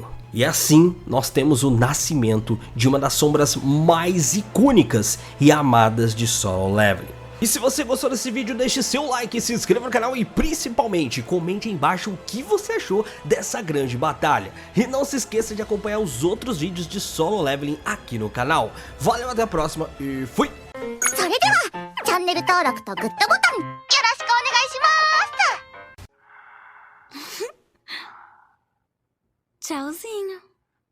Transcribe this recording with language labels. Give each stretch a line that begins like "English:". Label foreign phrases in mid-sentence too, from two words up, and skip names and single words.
Portuguese: E assim nós temos o nascimento de uma das sombras mais icônicas e amadas de Solo Leveling. E se você gostou desse vídeo, deixe seu like, se inscreva no canal e principalmente comente aí embaixo o que você achou dessa grande batalha. E não se esqueça de acompanhar os outros vídeos de Solo Leveling aqui no canal. Valeu, até a próxima e fui!
Japanese: それではチャンネル登録とグッドボタンよろしくお願いします。Tchauzinho.